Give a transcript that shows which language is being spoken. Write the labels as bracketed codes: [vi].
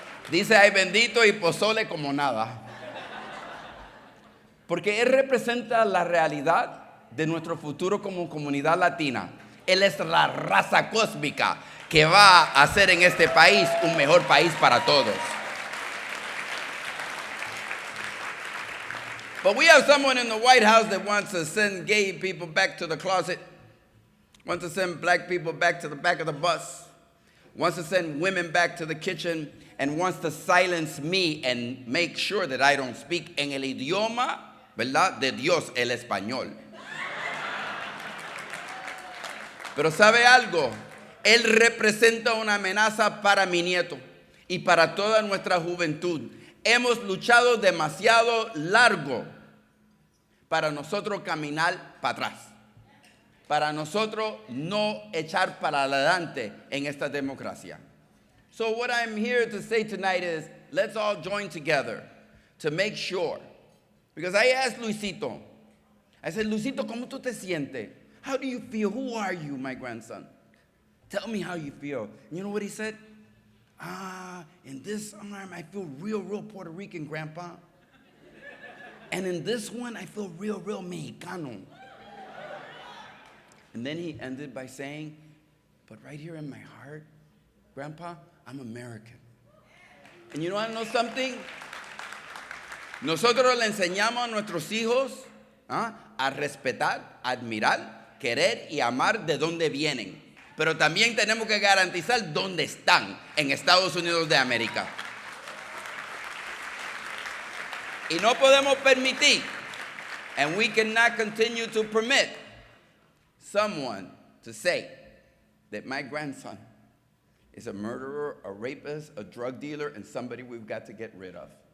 [es] Dice, ay bendito y pozole como nada. Porque él representa la realidad de nuestro futuro como comunidad latina. Él es la raza cósmica que va a hacer en este país un mejor país para todos. [en] But we have someone in the White House that wants to send gay people back to the closet, wants to send black people back to the back of the bus, wants to send women back to the kitchen, and wants to silence me and make sure that I don't speak en el idioma, ¿verdad?, de Dios, el español. [es] Pero ¿sabe algo? Él representa una amenaza para mi nieto y para toda nuestra juventud. Hemos luchado demasiado largo para nosotros caminar para atrás, para nosotros no echar para adelante en esta democracia. [en] So what I'm here to say tonight is, let's all join together to make sure. Because I asked Luisito, I said, Luisito, [es] ¿cómo tú te sientes? [en] How do you feel? Who are you, my grandson? Tell me how you feel. And you know what he said? In this arm, I feel real Puerto Rican, Grandpa. And in this one, I feel real Mexicano. And then he ended by saying, but right here in my heart, Grandpa, I'm American. And you know what I know something? [es] Nosotros le enseñamos a nuestros hijos a respetar, admirar, querer y amar de dónde vienen. Pero también tenemos que garantizar dónde están en Estados Unidos de América. Y no podemos permitir, [en] and we cannot continue to permit someone to say that my grandson is a murderer, a rapist, a drug dealer, and somebody we've got to get rid of.